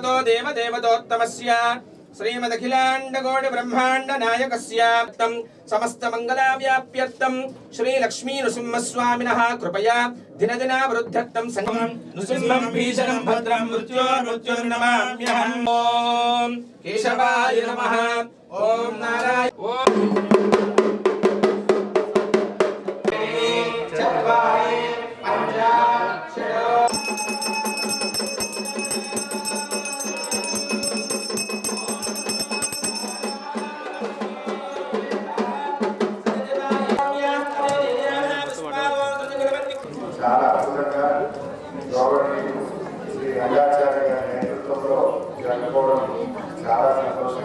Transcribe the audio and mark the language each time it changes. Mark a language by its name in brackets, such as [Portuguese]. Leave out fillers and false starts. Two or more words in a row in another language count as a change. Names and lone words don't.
[Sanskrit] देवदेवतोत्तमस्य श्रीमदखिलाण्डकोटि ब्रह्माण्ड नायकस्य समस्त मंगलाव्याप्यर्थं श्री लक्ष्मी नृसिंहस्वामिनः कृपया दिनदिनावृद्ध्यर्थं संगमं नृसिंहं भीषणं भद्रं मृत्युर्नमाम्यहम्। ओम केशवाय नमः। ओम नारायण ओम चत्वारि पंच षट् [Telugu] చాలా అద్భుతంగా గౌరవనీయులు శ్రీ రంగాచార్య గారి నేతృత్వంలో జరుపుకోవడం చాలా సంతోషం.